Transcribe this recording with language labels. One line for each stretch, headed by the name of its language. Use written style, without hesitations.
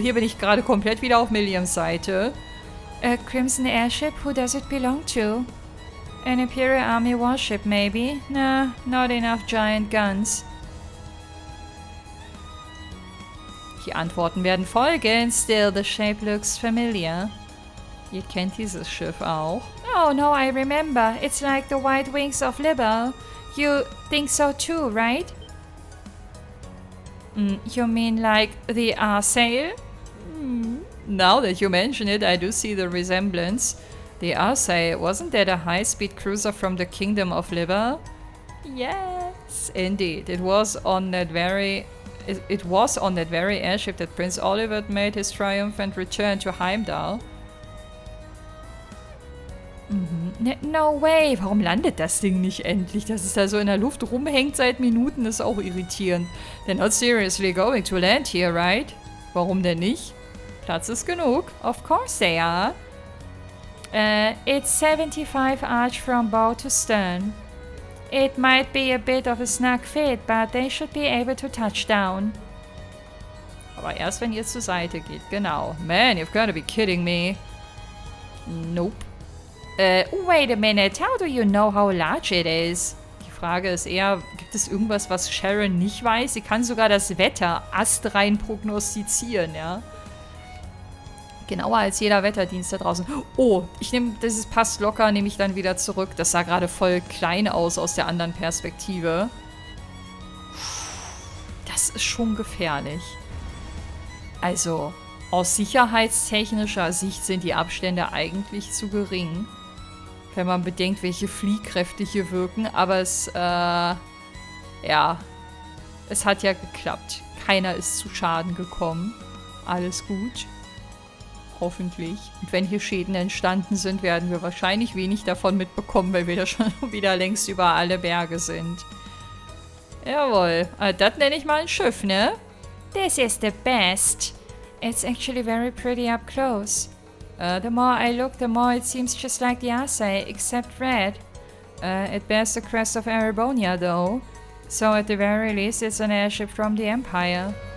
German: Hier bin ich gerade komplett wieder auf Milliams Seite.
English: A Crimson Airship? Who does it belong to? An Imperial Army warship, maybe? Nah, not enough giant guns.
German: Die Antworten werden folgen.
English: Still, the shape looks familiar.
German: Ihr kennt dieses Schiff auch.
English: Oh no, I remember. It's like the white wings of Libel. You think so too, right? You mean like the sail? Now that you mention it, I do see the resemblance. The sail, wasn't that a high-speed cruiser from the Kingdom of Libel? Yes, indeed. It was on that very airship that Prince Oliver made his triumphant return to Heimdall. No way,
German: warum landet das Ding nicht endlich? Dass es da so in der Luft rumhängt seit Minuten, ist auch irritierend.
English: They're not seriously going to land here, right?
German: Warum denn nicht? Platz ist genug.
English: Of course they are. It's 75 arch from bow to stern. It might be a bit of a snug fit, but they should be able to touch down.
German: Aber erst, wenn ihr zur Seite geht, genau.
English: Man, you've got to be kidding me. Nope. Wait a minute, how do you know how large it is?
German: Die Frage ist eher, gibt es irgendwas, was Sharon nicht weiß? Sie kann sogar das Wetter astrein prognostizieren, ja? Genauer als jeder Wetterdienst da draußen. Oh, ich nehme, das passt locker, nehme ich dann wieder zurück. Das sah gerade voll klein aus der anderen Perspektive. Das ist schon gefährlich. Also, aus sicherheitstechnischer Sicht sind die Abstände eigentlich zu gering. Wenn man bedenkt, welche Fliehkräfte hier wirken. Aber es, ja. Es hat ja geklappt. Keiner ist zu Schaden gekommen. Alles gut. Hoffentlich. Und wenn hier Schäden entstanden sind, werden wir wahrscheinlich wenig davon mitbekommen, weil wir da schon wieder längst über alle Berge sind. Jawohl. Das nenne ich mal ein Schiff, ne?
English: This is the best. It's actually very pretty up close. The more I look, the more it seems just like the Asai, except red. It bears the crest of Erebonia, though. So at the very least, it's an airship from the Empire.